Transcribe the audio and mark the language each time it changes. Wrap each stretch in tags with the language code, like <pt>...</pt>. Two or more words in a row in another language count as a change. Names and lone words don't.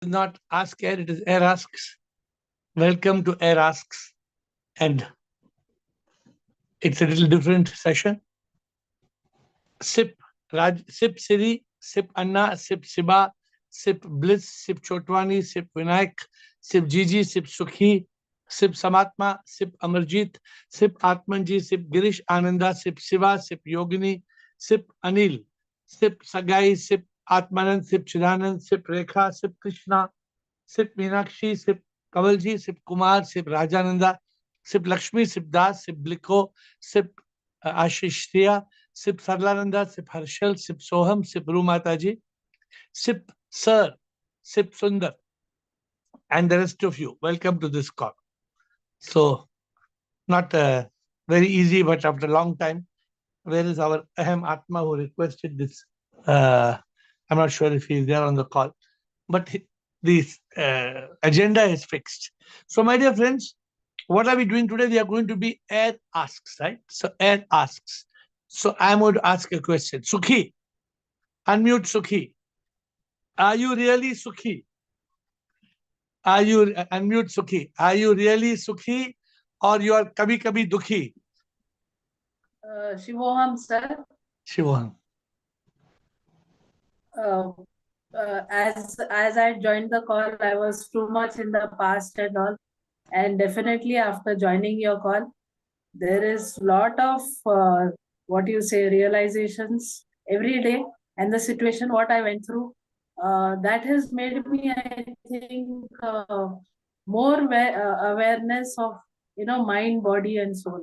<en>not Ask Air, it is Air Asks. Welcome to Air Asks. And it's a little different session. Sip Sip Siri, Sip Anna, Sip Siba, Sip Bliss, Sip Chotwani, Sip Vinayak, Sip Gigi, Sip Sukhi, Sip Samatma, Sip Amarjit, Sip Atmanji, Sip Girish Ananda, Sip Siva, Sip Yogini, Sip Anil, Sip Sagai, Sip Atmanand, Sip Chidanand, Sip Rekha, Sip Krishna, Sip Meenakshi, Sip Kavalji, Sip Kumar, Sip Rajananda, Sip Lakshmi, Sip Das, Sip Bliko, Sip Ashish Tia, Sip Sarlananda, Sip Harshal, Sip Soham, Sip Rumataji, Sip Sir, Sip Sundar, and the rest of you. Welcome to this call. So, not very easy, but after a long time, where is our Aham Atma who requested this? I'm not sure if he is there on the call, but this agenda is fixed. So, my dear friends, what are we doing today? We are going to be Air Asks, right? So, Air Asks. So, I'm going to ask a question. Sukhi, unmute Sukhi. Are you really Sukhi? Are you unmute Sukhi? Are you really Sukhi, or you are</en> <hi>कभी कभी दुखी?</hi> <en>Shivoham, sir. Shivoham. As I joined the call, I was too much in the past and all, and definitely after joining your call, there is lot of what you say realizations every day, and the situation what I went through, that has made me, I think, more awareness of mind, body, and soul.</en>